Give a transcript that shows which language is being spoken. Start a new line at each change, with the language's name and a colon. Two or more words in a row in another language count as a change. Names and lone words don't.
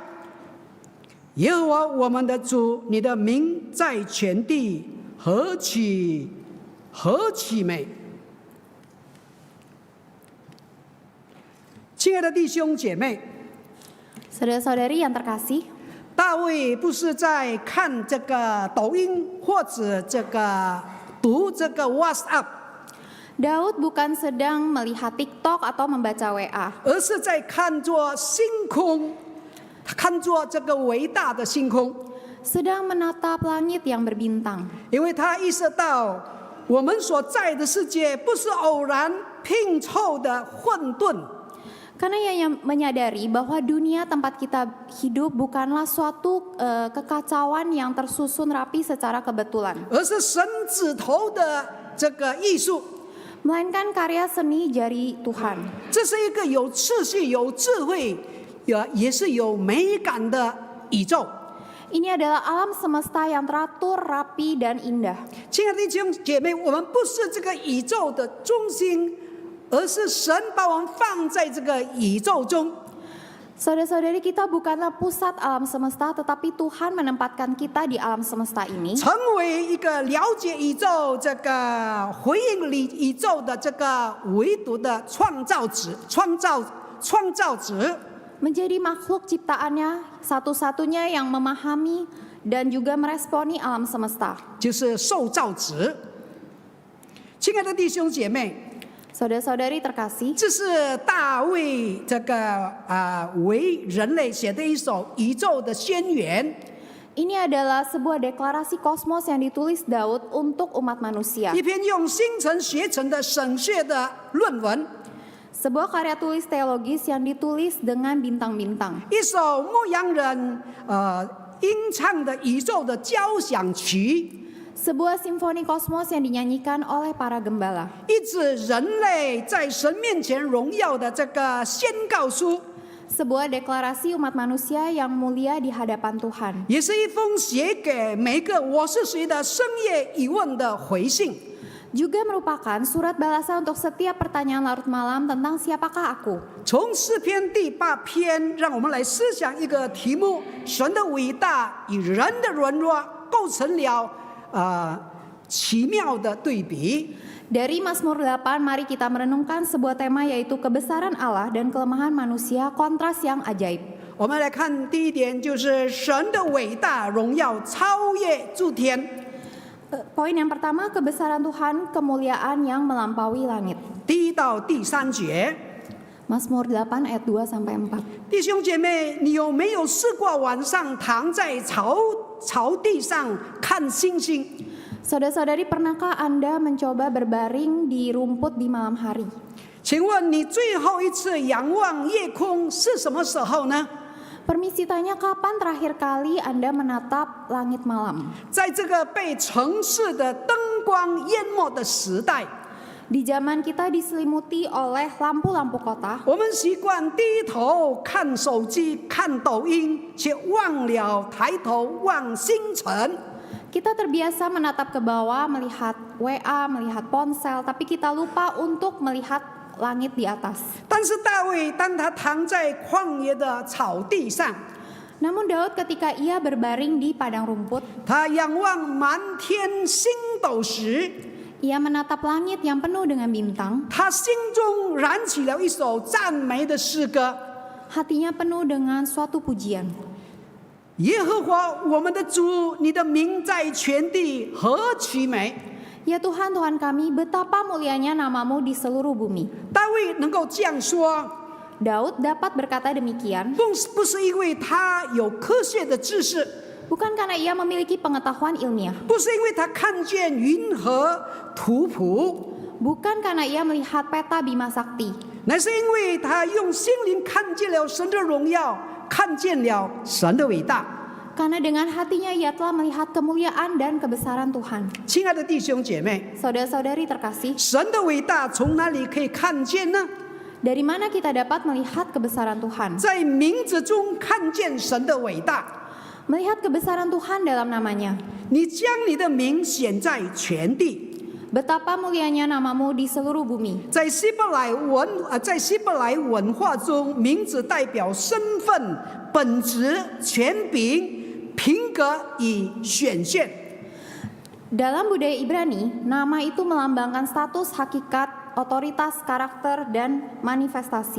Chinese: 耶和华我们的主，你的名在全地何其美！亲爱的弟兄姐妹，
Indonesian: Saudara-saudari yang terkasih,
Chinese: 大卫不是在看这个抖音或者读这个 WhatsApp，
Indonesian: Daud bukan sedang melihat TikTok atau membaca WA,
Chinese: 而是在看着星空，看着这个伟大的星空，
Indonesian: sedang menatap langit yang berbintang.
Chinese: 因为他意识到我们所在的世界不是偶然拼凑的混沌。
Indonesian: Karena ia menyadari bahwa dunia tempat kita hidup bukanlah suatu kekacauan yang tersusun rapi secara kebetulan,
Chinese: 而是神指头的这个艺术，
Indonesian: melainkan karya seni jari Tuhan.
Chinese: 这是一个有秩序、有智慧，也是有美感的宇宙。
Indonesian: Ini adalah alam semesta yang teratur, rapi, dan indah.
Chinese: 亲爱的弟兄姐妹，我们不是这个宇宙的中心，而是神把我们放在这个宇宙中。
Indonesian: Saudara-saudari, kita bukanlah pusat alam semesta, tetapi Tuhan menempatkan kita di alam semesta ini
Chinese: 成为一个了解宇宙、这个回应宇宙的这个唯独的创造者。
Indonesian: menjadi makhluk ciptaannya satu-satunya yang memahami dan juga meresponi alam semesta.
Chinese: 就是受造者。亲爱的弟兄姐妹，
Indonesian: Saudara-saudari terkasih,
Chinese: 这是大卫这个为人类写的一首宇宙的宣言，
Indonesian: ini adalah sebuah deklarasi kosmos yang ditulis Daud untuk umat manusia.
Chinese: 一篇用星辰学成的神学的论文，
Indonesian: Sebuah karya tulis teologis yang ditulis dengan bintang-bintang.
Chinese: 一首牧羊人吟唱的宇宙的交响曲，
Indonesian: Sebuah simfoni kosmos yang dinyanyikan oleh para gembala.
Chinese: 一纸人类在神面前荣耀的这个宣告书，
Indonesian: Sebuah deklarasi umat manusia yang mulia di hadapan Tuhan.
Chinese: 也是一封写给每个我是谁的深夜疑问的回信。
Indonesian: Juga merupakan surat balasan untuk setiap pertanyaan larut malam tentang siapakah aku.
Chinese: 从诗篇第8篇，让我们来思想一个题目：神的伟大与人的软弱构成了奇妙的对比。
Indonesian: Dari Mazmur 8, mari kita merenungkan sebuah tema yaitu kebesaran Allah dan kelemahan manusia, kontras yang ajaib.
Chinese: 我们来看第一点，就是神的伟大荣耀超越诸天。
Indonesian: Poin yang pertama, kebesaran Tuhan, kemuliaan yang melampaui langit.
Chinese: 第1到第3节，
Indonesian: Mazmur 8 ayat 2 sampai 4.
Chinese: 弟兄姐妹，你有没有试过晚上躺在草地上看星星？
Indonesian: Saudara-saudari, pernahkah Anda mencoba berbaring di rumput di malam hari?
Chinese: 请问你最后一次仰望夜空是什么时候呢？
Indonesian: Permisi tanya, kapan terakhir kali Anda menatap langit malam?
Chinese: 在这个被城市的灯光淹没的时代，
Indonesian: Di zaman kita diselimuti oleh lampu-lampu kota,
Chinese: 我们习惯低头看手机、看抖音，却忘了抬头望星辰。
Indonesian: kita terbiasa menatap ke bawah, melihat WA, melihat ponsel, tapi kita lupa untuk melihat langit di atas.
Chinese: 但是大卫当他躺在旷野的草地上，
Indonesian: Namun Daud ketika ia berbaring di padang rumput,
Chinese: 他仰望满天星斗时，
Indonesian: ia menatap langit yang penuh dengan bintang.
Chinese: 他心中燃起了一首赞美的诗歌。
Indonesian: Hatinya penuh dengan suatu pujian.
Chinese: 耶和华我们的主，你的名在全地何其美！
Indonesian: Ya Tuhan, Tuhan kami, betapa mulianya namamu di seluruh bumi.
Chinese: 大卫能够这样说，
Indonesian: Daud dapat berkata demikian,
Chinese: 不是因为他有科学的知识，
Indonesian: bukan karena ia memiliki pengetahuan ilmiah,
Chinese: 不是因为他看见云和图谱，
Indonesian: bukan karena ia melihat peta Bima Sakti,
Chinese: 乃是因为他用心灵看见了神的荣耀，看见了神的伟大。
Indonesian: karena dengan hatinya ia telah melihat kemuliaan dan kebesaran Tuhan.
Chinese: 亲爱的弟兄姐妹，
Indonesian: Saudara-saudari terkasih,
Chinese: 神的伟大从哪里可以看见呢？
Indonesian: dari mana kita dapat melihat kebesaran Tuhan?
Chinese: 在名字中看见神的伟大。
Indonesian: Melihat kebesaran Tuhan dalam namanya.
Chinese: 你将你的名显在全地。
Indonesian: Betapa mulianya namamu di seluruh bumi.
Chinese: 在希伯来文化中，名字代表身份、本质、权柄、品格与显现。
Indonesian: Dalam budaya Ibrani, nama itu melambangkan status, hakikat, otoritas, karakter, dan manifestasi.